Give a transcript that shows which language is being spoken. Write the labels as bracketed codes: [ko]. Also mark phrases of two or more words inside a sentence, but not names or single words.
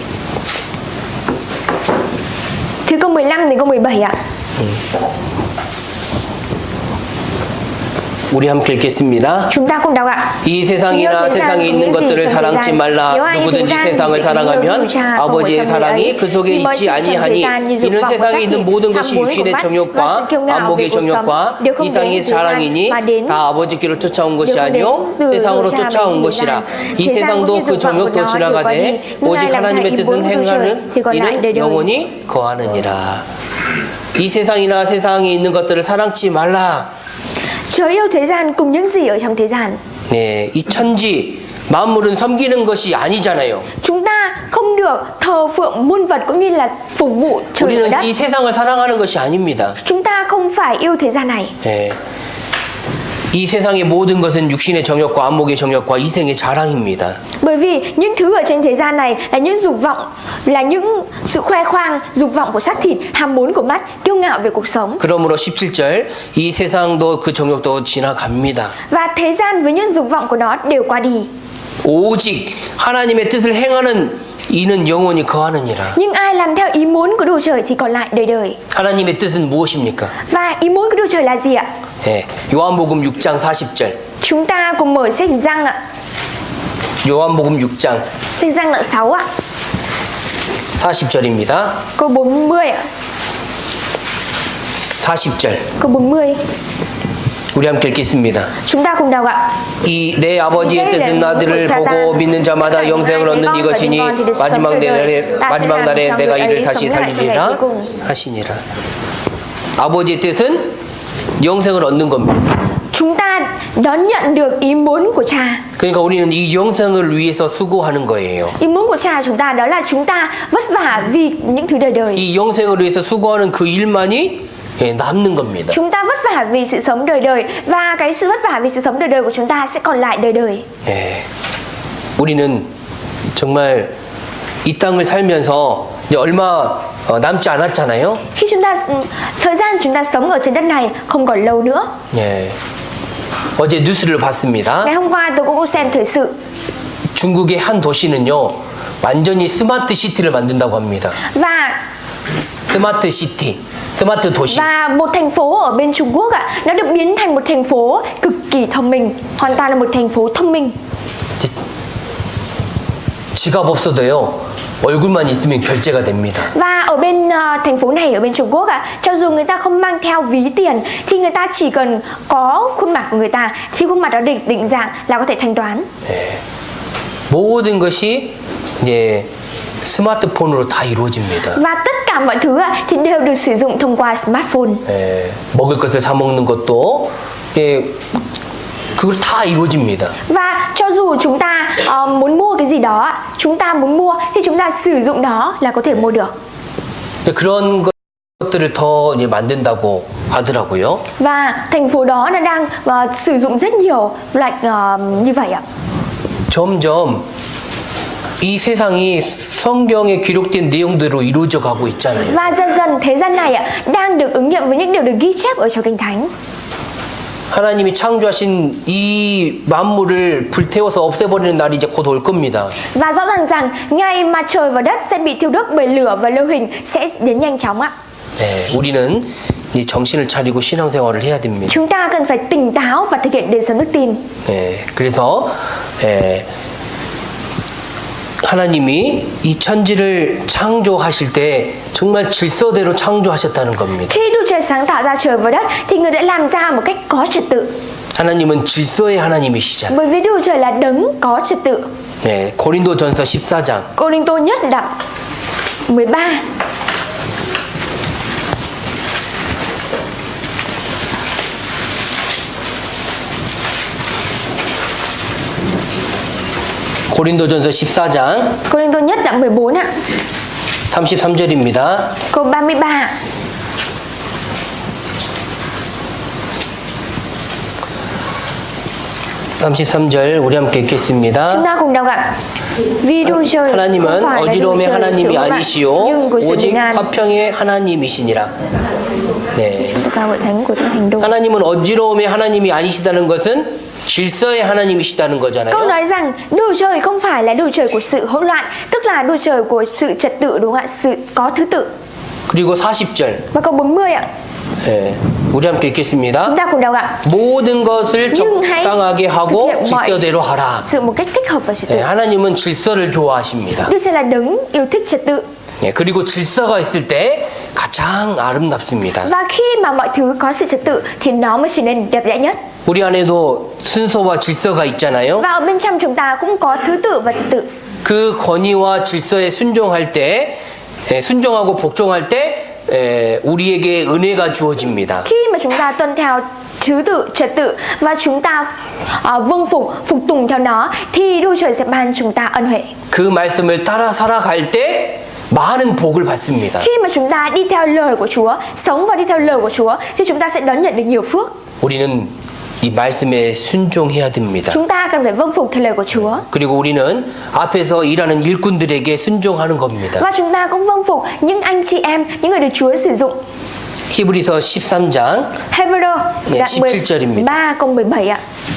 [vi] Từ câu 15 đến câu 17 ạ. [ko] 우리 함께 읽겠습니다. [vi] Chúng ta cùng đọc ạ. [ko] 이 세상이나 세상에 있는 것들을 사랑치 말라. 누구든지 세상을 사랑하면 아버지의 사랑이 그 속에 있지 아니하니 이는 세상에 있는 모든 것이 육신의 정욕과 안목의 정욕과 이상의 자랑이니 다 아버지께로 쫓아온 것이 아니요 세상으로 쫓아온 것이라. 이 세상도 그 정욕도 지나가되 오직 하나님의 뜻은 행하는 이는 영원히 거하느니라. 이 세상이나 세상에 있는 것들을 사랑치 말라. [vi] Chớ yêu thế gian cùng những gì ở trong thế gian. [ko] 네, 이 천지 만물은 섬기는 것이 아니잖아요. [vi] Chúng ta không được thờ phượng muôn vật cũng như là phục vụ trời và [ko] 우리는 [vi] đất. [ko] 이 세상을 사랑하는 것이 아닙니다. [vi] Chúng ta không phải yêu thế gian này. [ko] 네. 이 세상의 모든 것은 육신의 정욕과 안목의 정욕과 이생의 자랑입니다. [vi] Bởi vì những thứ ở trên thế gian này là những dục vọng, là những sự khoe khoang, dục vọng của xác thịt, ham muốn của mắt, kiêu ngạo về cuộc sống. [ko] 그러므로 17절 이 세상도 그 정욕도 지나갑니다. [vi] Và thế gian với những dục vọng của nó đều qua đi. [ko] 오직 하나님의 뜻을 행하는 이는 영원히 거하느니라. [vi] Nhưng ai làm theo ý muốn của Đức Chúa Trời thì còn lại đời đời. [ko] 하나님의 뜻은 무엇입니까? [vi] Và ý muốn của Đức Chúa Trời là gì ạ? [ko] 예, 요한복음 6장 40절. [vi] Chúng ta cùng mở sách Giăng ạ. [ko] 요한복음 6장 [vi] Sách Giăng đoạn 6 ạ. [ko] 40절입니다. [vi] Câu 40 ạ. [ko] 40절. [vi] Câu 40. [ko] 우리 함께 읽겠습니다. [vi] Chúng ta cùng đọc ạ. [ko] 이 내 아버지의 뜻은 나들을 보고 믿는 자마다 영생을 얻는 이것이니 마지막 날에 내가 이를 다시 살리리라 하시니라. 아버지의 뜻은 영생을 얻는 겁니다. [vi] Chúng ta đón nhận được ý muốn của Cha. [ko] 그러니까 우리는 이 영생을 위해서 수고하는 거예요. [vi] Ý muốn của Cha chúng ta đó là chúng ta vất vả vì những thứ đời đời. [ko] 이 영생을 위해서 수고하는 그 일만이 남는 겁니다. [vi] Chúng ta vất vả vì sự sống đời đời và cái sự vất vả vì sự sống đời đời của chúng ta sẽ còn lại đời đời. [ko] 예, 우리는 정말 이 땅을 살면서 이제 얼마 남지 않았잖아요. [vi] Khi thời gian chúng ta sống ở trên đất này không còn lâu nữa. [ko] 예, 어제 뉴스를 봤습니다. [vi] Ngày hôm qua tôi cũng xem thời sự. [ko] 중국의 한 도시는요, 완전히 스마트 시티를 만든다고 합니다. [vi] Và [ko] 스마트 시티, 스마트 도시. [vi] một thành phố ở bên Trung Quốc ạ, nó được biến thành một thành phố cực kỳ thông minh, hoàn toàn là một thành phố thông minh. [ko] 지갑 없어도요, 얼굴만 있으면 결제가 됩니다. [vi] Và ở bên thành phố này ở bên Trung Quốc ạ, cho dù người ta không mang theo ví tiền thì người ta chỉ cần có khuôn mặt của người ta, thì khuôn mặt đó định dạng là có thể thanh toán. [ko] 예, 모든 것이 이제 스마트폰으로 다 이루어집니다. [vi] Và tất cả mọi thứ ạ, thì đều được sử dụng thông qua smartphone. [ko] 예, 먹을 것을 사 먹는 것도 예, 그걸 다 이루어집니다. [vi] Và cho dù chúng ta muốn mua cái gì đó ạ, chúng ta muốn mua thì chúng ta sử dụng đó là có thể mua được. [ko] 그런 것들을 더 이제 만든다고 하더라고요. [vi] Và thành phố đó nó đang sử dụng rất nhiều loại như vậy ạ. [ko] 점점 이 세상이 성경에 기록된 내용대로 이루어져 가고 있잖아요. [vi] Và dần dần thế gian này ạ đang được ứng nghiệm với những điều được ghi chép ở trong Kinh Thánh. [ko] 하나님이 창조하신 이 만물을 불태워서 없애버리는 날이 이제 곧 올 겁니다. [vi] Và rõ ràng rằng ngày mà trời và đất sẽ bị thiêu đốt bởi lửa và lưu hình sẽ đến nhanh chóng ạ. [ko] 네, 우리는 이 정신을 차리고 신앙생활을 해야 됩니다. [vi] Chúng ta cần phải tỉnh táo và thực hiện đời sống đức tin. [ko] 네, 그래서 하나님이 이 천지를 창조하실 때 정말 질서대로 창조하셨다는 겁니다. [vi] Khi Đức Trời sáng tạo ra trời và đất thì Người đã làm ra một cách có trật tự. [ko] 하나님은 질서의 하나님이시잖아요. [vi] Bởi vì Đức Trời là đấng có trật tự. [ko] 네, 고린도전서 14장. [vi] Cô-rinh-tô nhất đoạn 13. [ko] 고린도전서 14장 [vi] Cô-rinh-tô nhất đoạn 14 ạ. [ko] 33절입니다. [vi] Câu 33. [ko] 우리 함께 읽겠습니다. [vi] Chúng ta cùng đọc ạ. Vì Đức Trời [ko] 하나님은 [vi] không phải là Đức [ko] 어지러움의 [vi] Trời [ko] 하나님이 [vi] sự hỗn loạn, [ko] 아니시오 [vi] nhưng của sự [ko] 오직 [vi] bình an. [ko] 화평의 하나님이시니라. 네. [vi] Tất cả hội thánh của Chúa Thành Đô. [ko] 하나님은 어지러움의 하나님이 아니시다는 것은 질서의 하나님이시다는 [vi] Câu [ko] 거잖아요. [vi] nói rằng Đức Trời không phải là Đức Trời của sự hỗn loạn, tức là Đức Trời của sự trật tự, đúng không ạ? Sự có thứ tự. [ko] 그리고 40절. [vi] Và câu 40 ạ. [ko] 네. 우리 함께 읽겠습니다. [vi] Chúng ta cùng đọc ạ. [ko] 모든 것을 [vi] Nhưng hãy [ko] 적당하게 [vi] thực [ko] 하고 [vi] hiện mọi [ko] 질서대로 하라. [vi] sự một cách thích hợp và trật tự. [ko] 네, 하나님은 질서를 좋아하십니다. [vi] Đức Trời là đấng yêu thích trật tự. [ko] 네, 그리고 질서가 있을 때 가장 아름답습니다. [vi] Và khi mà mọi thứ có sự trật tự thì nó mới trở nên đẹp đẽ nhất. [ko] 우리 안에도 순서와 질서가 있잖아요. [vi] Và ở bên trong chúng ta cũng có thứ tự và trật tự. [ko] 그 권위와 질서에 순종할 때, 순종하고 복종할 때 우리에게 은혜가 주어집니다. [vi] Khi mà chúng ta tuân theo thứ tự, trật tự và chúng ta vâng phục tùng theo nó thì Đức Trời sẽ ban chúng ta ân huệ. [ko] 그 말씀을 따라 살아갈 때 많은 복을 받습니다. [vi] Khi mà chúng ta đi theo lời của Chúa, sống và đi theo lời của Chúa thì chúng ta sẽ đón nhận được nhiều phước. [ko] 우리는 이 말씀에 순종해야 됩니다. [vi] Chúng ta cần phải vâng phục theo lời của Chúa. [ko] 그리고 우리는 앞에서 일하는 일꾼들에게 순종하는 겁니다. [vi] Và chúng ta cũng vâng phục những anh chị em, những người được Chúa sử dụng. [ko] 히브리서 13장 [vi] Hebrew [ko] 네, [vi] đoạn [ko] 17절입니다. [vi] 13 câu 17 ạ.